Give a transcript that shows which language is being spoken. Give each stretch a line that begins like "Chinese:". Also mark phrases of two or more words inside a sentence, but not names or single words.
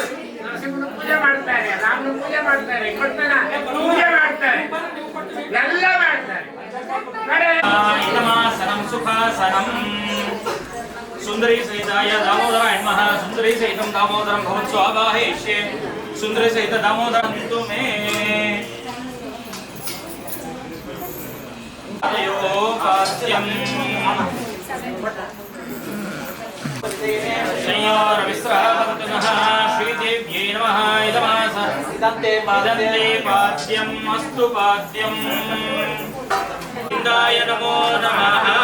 Kannada: ನರಸಿಂಹನ ಪೂಜೆ ಮಾಡ್ತಾರೆ, ರಾಮನ ಪೂಜೆ ಮಾಡ್ತಾರೆ, ಕೃಷ್ಣನ ಪೂಜೆ ಮಾಡ್ತಾರೆ, ಎಲ್ಲ ಮಾಡ್ತಾರೆ.
Sanskrit: ಸುಖಾಸನಂ ಸುಂದರಿ ಸಹಿತಾಯ ದಾಮೋದರಾಯ ನಮಃ. ಸುಂದರಿ ಸಹಿತಂ ದಾಮೋದರಂ ಭವತ್ಸು ಆವಾಹಯಿಷ್ಯೆ. ಸುಂದರಿ ಸಹಿತ ದಾಮೋದರಂ ತು ಮೇ श्रीदेव्यै नमः इदमास इदन्ते पाद्यम् अस्तु पाद्यम् इंदाय नमो नमः